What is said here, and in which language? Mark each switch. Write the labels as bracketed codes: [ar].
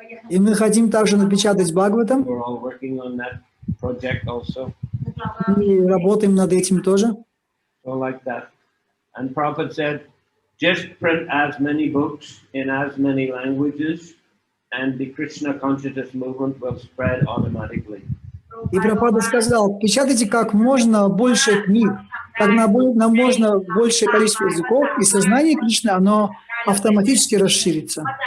[ru] И мы хотим также напечатать Бхагаватам. [en] We're all working on that project also. [ru] И работаем над этим тоже. [en] So like that. And Prabhupada said, just print as many books in as many languages and the Krishna consciousness movement will spread automatically. [ru] И Прабхупада сказал, печатайте как можно больше книг, как можно большее количество языков, и сознание Кришны, оно автоматически расширится.